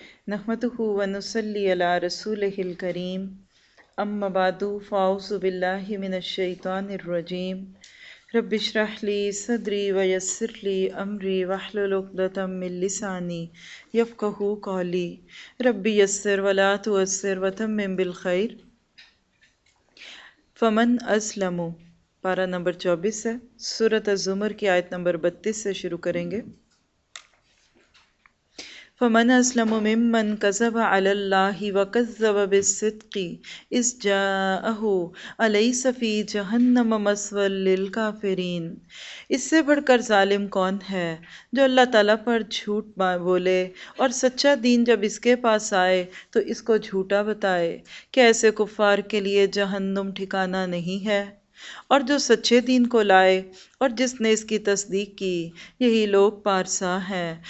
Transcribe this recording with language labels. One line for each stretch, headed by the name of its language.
Arabic: نحمده ونصلي على رسوله الكريم، أما بعد، فأعوذ بالله من الشيطان الرجيم. رب اشرح لي صدري ويسر لي أمري واحلل عقدة من لساني يفقه قولي. رب يسر ولا تعسر وتمم بالخير. فمن أسلم،
Urdu: پارا نمبر 24 ہے، سورة الزمر کی آیت نمبر 32 سے شروع کریں گے.
Arabic: فمن اسلم ممن كذب على الله وكذب بالصدق اذ جاءه اليس في جهنم مثوى للكافرين.
Urdu: اس سے بڑھ کر ظالم کون ہے جو اللہ تعالیٰ پر جھوٹ بولے اور سچا دین جب اس کے پاس آئے تو اس کو جھوٹا بتائے، کہ ایسے کفار کے لیے جہنم ٹھکانہ نہیں ہے. اور جو سچے دین کو لائے اور جس نے اس کی تصدیق کی، یہی لوگ پارسا ہیں.